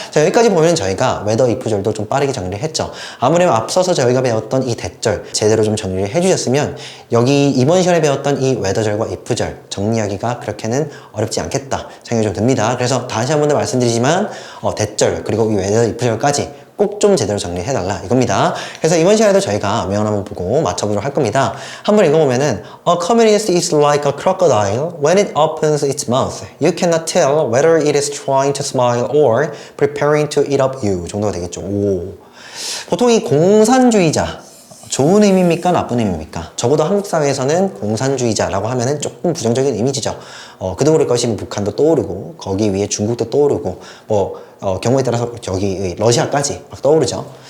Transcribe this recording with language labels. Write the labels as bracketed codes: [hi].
[ko] 자 여기까지 보면 저희가 whether, if절도 좀 빠르게 정리를 했죠. 아무래도 앞서서 저희가 배웠던 이 대절 제대로 좀 정리를 해주셨으면 여기 이번 시간에 배웠던 이 whether절과 if절 정리하기가 그렇게는 어렵지 않겠다 생각이 좀 듭니다. 그래서 다시 한 번 더 말씀드리지만 대절 그리고 이 whether, if절까지 꼭 좀 제대로 정리해달라 이겁니다. 그래서 이번 시간에도 저희가 명언 한번 보고 맞춰보도록 할 겁니다. 한번 읽어보면은 [en] A communist is like a crocodile when it opens its mouth. You cannot tell whether it is trying to smile or preparing to eat up you [ko] 정도가 되겠죠. 오. 보통 이 공산주의자 좋은 의미입니까? 나쁜 의미입니까? 적어도 한국 사회에서는 공산주의자라고 하면은 조금 부정적인 이미지죠. 그도 그럴 것이면 북한도 떠오르고 거기 위에 중국도 떠오르고 경우에 따라서 저기 러시아까지 막 떠오르죠.